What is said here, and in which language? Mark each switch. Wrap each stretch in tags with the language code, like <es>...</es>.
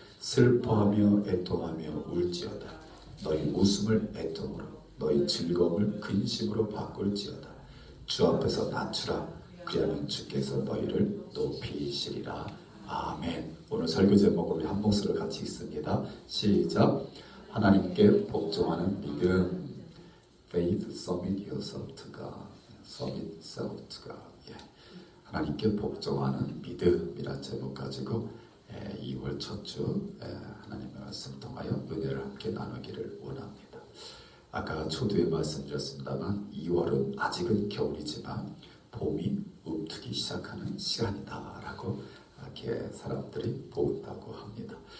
<ko>슬퍼하며 애통하며 울지어다. 너희 웃음을 애통으로 너희 즐거움을 근심으로 바꿀지어다. 주 앞에서 낮추라. 그리하면 주께서 너희를 높이시리라. 아멘. 오늘 설교 제목으로 우리 한 목소리로 같이 있습니다. 시작. 하나님께 복종하는 믿음.</ko> <en>Faith, submit yourself to God. Submit yourself to God. 예.</en> <ko>하나님께 복종하는 믿음이란 제목 가지고 2월 첫 주 하나님의 말씀 통하여 은혜를 함께 나누기를 원합니다. 아까 초두에 말씀드렸습니다만 2월은 아직은 겨울이지만 봄이 움트기 시작하는 시간이다라고 이렇게 사람들이 보다고 합니다.</ko>